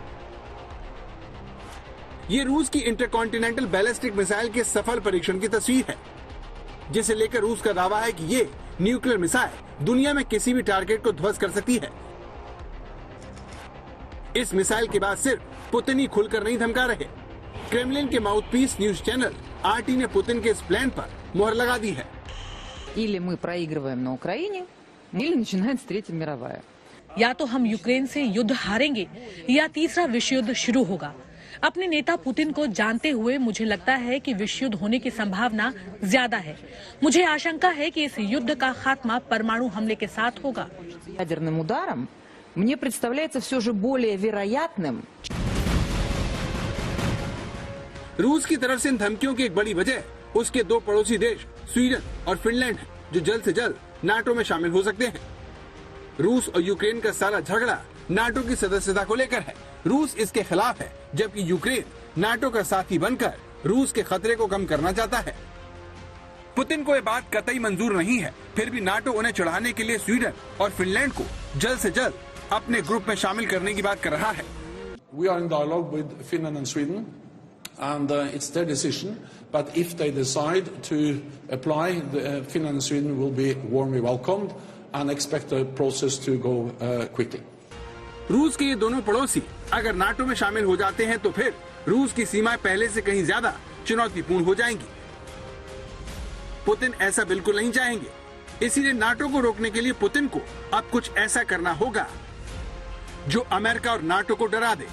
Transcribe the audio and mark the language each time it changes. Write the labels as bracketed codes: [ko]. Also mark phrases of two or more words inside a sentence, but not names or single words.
[hi] ये रूस की [en] intercontinental ballistic missile [hi] के सफल परीक्षण की तस्वीर है, जिसे लेकर रूस का दावा है कि ये [en] nuclear missile [hi] दुनिया में किसी भी टारगेट को ध्वस्त कर सकती है। इस मिसाइल के बाद सिर्फ पुतिन ही खुलकर नहीं धमका रहे। क्रेमलिन के [en] mouthpiece news channel [hi] आरटी ने पुतिन के इस प्लान पर मुहर लगा दी है। [ru] Или мы проигрываем на Украине, или начинается Третья мировая. [hi] या तो हम यूक्रेन से युद्ध हारेंगे या तीसरा विश्व युद्ध शुरू होगा। अपने नेता पुतिन को जानते हुए मुझे लगता है कि विश्व युद्ध होने की संभावना ज्यादा है। मुझे आशंका है कि इस युद्ध का खात्मा परमाणु हमले के साथ होगा। [ru] Ядерным ударом мне представляется все же более вероятным. [hi] रूस की तरफ से इन धमकियों की एक बड़ी वजह उसके दो पड़ोसी देश स्वीडन और फिनलैंड हैं, जो जल्द से जल्द नाटो में शामिल हो सकते हैं। रूस और यूक्रेन का सारा झगड़ा नाटो की सदस्यता को लेकर है। रूस इसके खिलाफ है, जबकि यूक्रेन नाटो का साथी बनकर रूस के खतरे को कम करना चाहता है। पुतिन को ये बात कतई मंजूर नहीं है, फिर भी नाटो उन्हें चढ़ाने के लिए स्वीडन और फिनलैंड को जल्द से जल्द अपने ग्रुप में शामिल करने की बात कर रहा है। [en] We are in dialogue with Finland and Sweden, and it's their decision. But if they decide to apply, Finland and Sweden will be warmly welcomed and expect the process to go quickly. [hi] रूस के ये दोनों पड़ोसी अगर नाटो में शामिल हो जाते हैं तो फिर रूस की सीमाएं पहले से कहीं ज्यादा चुनौतीपूर्ण हो जाएंगी। पुतिन ऐसा बिल्कुल नहीं चाहेंगे, इसीलिए नाटो को रोकने के लिए पुतिन को अब कुछ ऐसा करना होगा जो अमेरिका और नाटो को डरा दे।